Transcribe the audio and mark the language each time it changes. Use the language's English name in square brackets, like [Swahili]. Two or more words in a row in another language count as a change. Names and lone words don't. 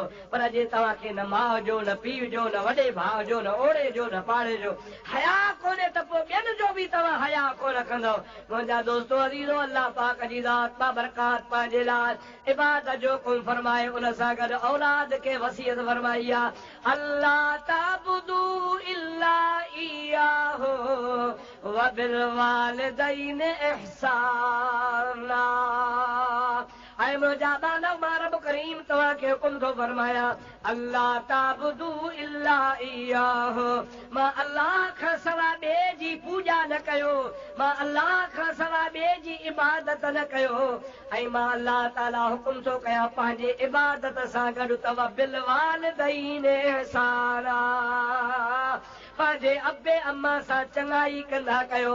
[Sindhi] पर जे तव्हांखे न माउ जो, न पीउ जो, न वॾे भाउ जो, न ओड़े जो, न पाड़े जो हया कोन्हे त पोइ ॿियनि जो बि तव्हां हया कोन कंदव। मुंहिंजा दोस्तो अज़ीज़ो, अल्लाह पाक जी ज़ात बाबरकात पंहिंजे लाइ इबादत जो हुकुम फरमाए, उन सां गॾु औलाद खे वसियत फरमाई आहे [Arabic] ألا تعبدوا إلا إياه و بالوالدين إحسانا. [Sindhi] ऐं मुंहिंजा बानव मां रब करीम तव्हांखे हुकुम थो फरमाया [Arabic] ألا تعبدوا إلا إلا إياه, [Sindhi] मां अल्लाह खां सवा ॿिए जी पूॼा न कयो, मां अल्लाह खां सवा ॿिए जी इबादत न कयो। ऐं मां अल्लाह ताला हुकुम थो कयां पंहिंजे इबादत सां गॾु [Arabic] و بالوالدين إحسانا, [Sindhi] पंहिंजे अबे अम्मा सां चङाई कंदा कयो।